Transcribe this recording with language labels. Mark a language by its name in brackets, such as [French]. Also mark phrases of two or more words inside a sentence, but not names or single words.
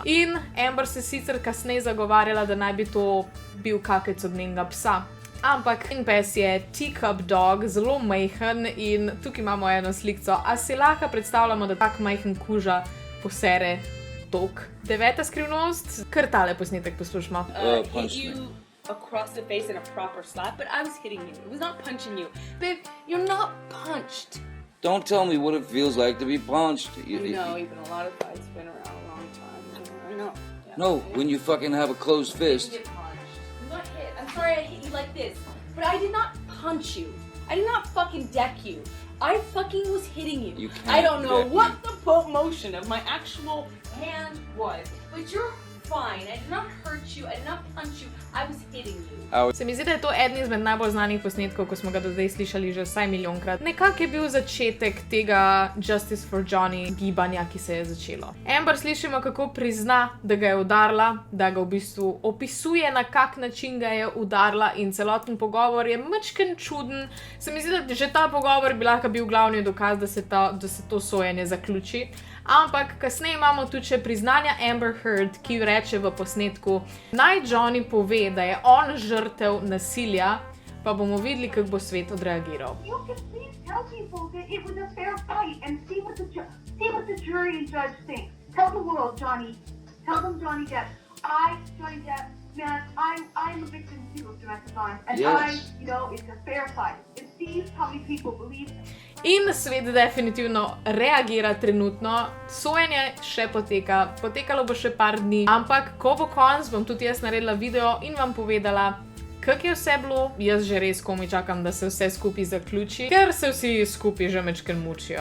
[Slovenian] In Amber se sicer kasneje zagovarjala, da naj bi to bil kakec od njenega psa. Ampak in pes je [English] teacup dog, [Slovenian] zelo majhen in tukaj imamo eno slikco. A si lahko predstavljamo, da tak majhen kuža posere tok? Deveta skrivnost, kar tale posnetek poslušamo. [English] Hit you across the face in a proper slap, but I was hitting you. It was not punching you. Babe, you're not punched. Don't tell me what it feels like to be punched. You know, even a lot of fights been around a long time. I know. Yeah. No, when you fucking have a closed fist. You get punched. I'm not hit. I'm sorry I hit you like this, but I did not punch you. I did not fucking deck you. I fucking was hitting you. You can't I don't know deck what me. the motion of my actual hand was, but you're fine. I did not hurt you. I did not punch you. I was hitting you. [Slovenian] Se mi zdi, da je to eden izmed najbolj znanih posnetkov, ko smo ga do zdaj slišali že vsaj milijonkrat. Nekako je bil začetek tega Justice for Johnny gibanja, ki se je začelo. Amber slišimo, kako prizna, da ga je udarila, da ga v bistvu opisuje, na kak način ga je udarila in celoten pogovor je majčken čuden. Se mi zdi, da že ta pogovor bi lahko bil glavni dokaz, da se to sojenje zaključi. Ampak kasneje imamo tudi še priznanja Amber Heard, ki reče v posnetku, naj Johnny pove, da je on žrtev nasilja, pa bomo videli, kako bo svet odreagiral. [English] You can please tell people that it was a fair fight and see what the jury and judge think. Tell the world, Johnny. Tell them, Johnny Depp. Johnny Depp, man, I'm a victim too of domestic violence, and Yes. It's a fair fight. And see how many people believe. [Slovenian] In svet definitivno reagira trenutno, sojenje še poteka, potekalo bo še par dni, ampak ko bo konc, bom tudi jaz naredila video in vam povedala, kako je vse bilo. Jaz že res komaj čakam, da se vse skupaj zaključi, ker se vsi skupaj že majčkeno mučijo.